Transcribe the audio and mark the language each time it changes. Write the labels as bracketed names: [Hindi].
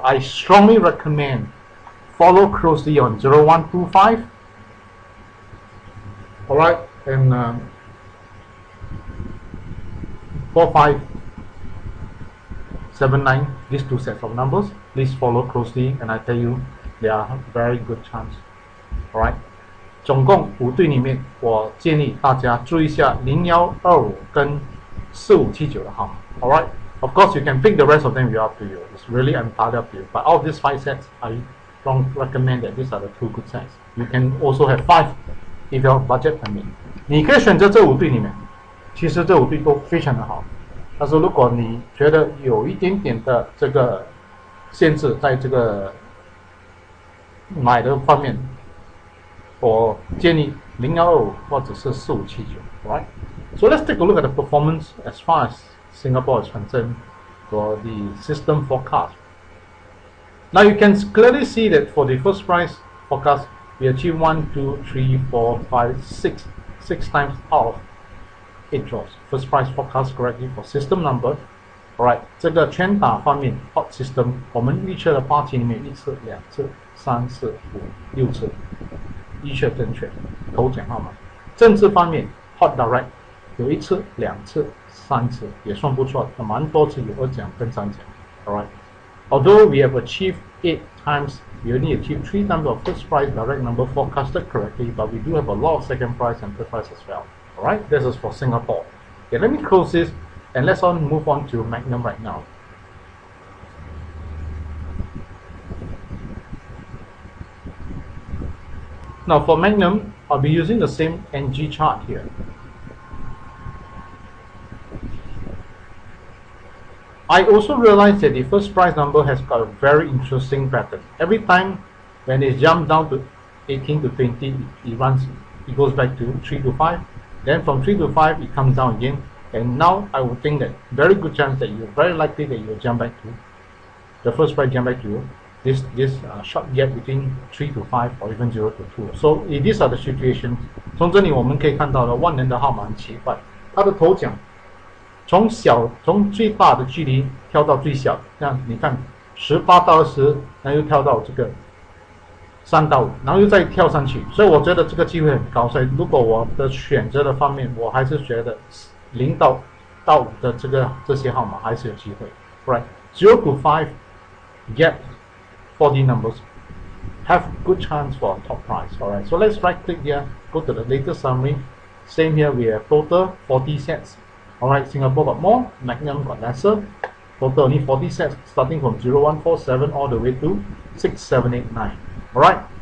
[English] I strongly recommend follow closely on 0125. Alright. And 4579. These 2 sets of numbers. Please follow closely, and I tell you, they are very good chance. [Chinese] Alright, 总共5对里面，我建议大家注意一下0125跟4579的号码。 [English] Alright, of course you can pick the rest of them. Up to you. It's really entirely up to you. But out of these 5 sets, I don't recommend that these are the 2 good sets. You can also have 5 if your budget permit. [Chinese] 你可以选择这5对里面，其实这5对都非常的好。但是如果你觉得有一点点的这个限制，在这个买的方面，我建议0125或者是4579 ，right？ [English] So let's take a look at the performance as far as Singapore is concerned for the system forecast. Now you can clearly see that for the first price forecast, we achieved 1, 2, 3, 4, 5, 6 times out of 8 draws. First price forecast correctly for system number. [Chinese] Alright， 这个圈打方面 [English] hot system， [Chinese] 我们预测的8期里面1次、2次、3次、5、6次，预测正确，头奖号码。政治方面 [English] hot direct [Chinese] 有1次、2次、3次，也算不错，蛮多次有2奖跟3奖。 [English] Alright，although we have achieved 8 times, we only achieved 3 times of first prize direct number forecasted correctly, but we do have a lot of second prize and third prize as well. Alright, this is for Singapore. Okay, let me close this and let's move on to Magnum right now. Now for Magnum, I'll be using the same NG chart here. I also realized that the first prize number has got a very interesting pattern. Every time when it jumps down to 18 to 20, it goes back to 3 to 5. Then from 3 to 5, it comes down again. And now I would think that very good chance that you're very likely that you'll jump back to the first prize, jump back to this short gap between 3 to 5 or even 0 to 2. So these are the situations. [Chinese] 从这里我们可以看到了万能的号码很奇怪，它的头奖从最大的距离跳到最小，那你看18到20，然后又跳到这个3到5，然后又再跳上去，所以我觉得这个机会很高。所以如果我的选择的方面，我还是觉得0到5的这些号码还是有机会。 [English] Right, 0 to 5 get 4D numbers have good chance for top prize. Alright, so let's right click here, go to the latest summary. Same here, we have total 40 sets. Alright, Singapore got more, Magnum got lesser. Total only 40 sets, starting from 0147 all the way to 6789. Alright.